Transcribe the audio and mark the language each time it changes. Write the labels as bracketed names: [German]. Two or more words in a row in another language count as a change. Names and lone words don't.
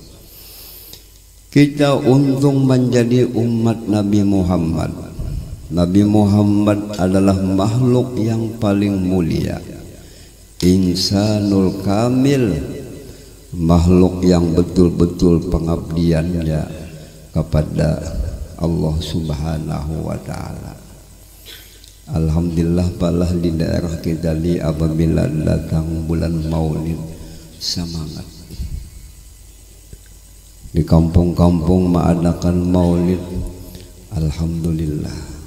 [Indonesian] Kita untung menjadi umat Nabi Muhammad. Nabi Muhammad adalah makhluk yang paling mulia, [Arabic] الإنسان الكامل, [Indonesian] makhluk yang betul-betul pengabdiannya kepada Allah [Arabic] سبحانه وتعالى. [Banjar] Alhamdulillah, palah di daerah kita li apabila datang bulan Maulid, semangat. [Indonesian] Di kampung-kampung mengadakan Maulid, alhamdulillah.